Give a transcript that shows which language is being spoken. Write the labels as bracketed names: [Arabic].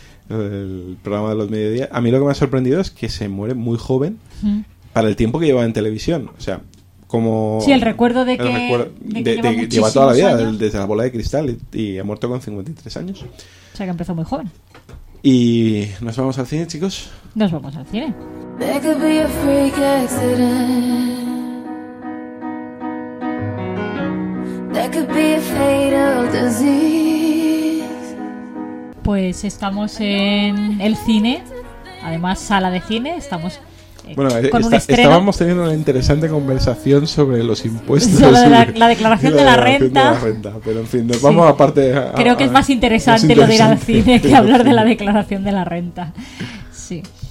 [Spanish] El programa de los mediodía. A mí lo que me ha sorprendido es que se muere muy joven para el tiempo que llevaba en televisión. O sea, como... Sí, el recuerdo de que lleva toda la vida, desde La bola de cristal, y ha muerto con 53 años. O sea que empezó muy joven. Y nos vamos al cine, chicos. Nos vamos al cine. [English] There could be a freak accident. There could be a fatal disease. [Spanish] Pues estamos en el cine, además sala de cine, estamos... Estábamos teniendo una interesante conversación sobre los impuestos. La declaración de la renta. Pero en fin, nos vamos aparte. Creo que es más interesante lo de ir al cine que hablar de la declaración de la renta. Sí.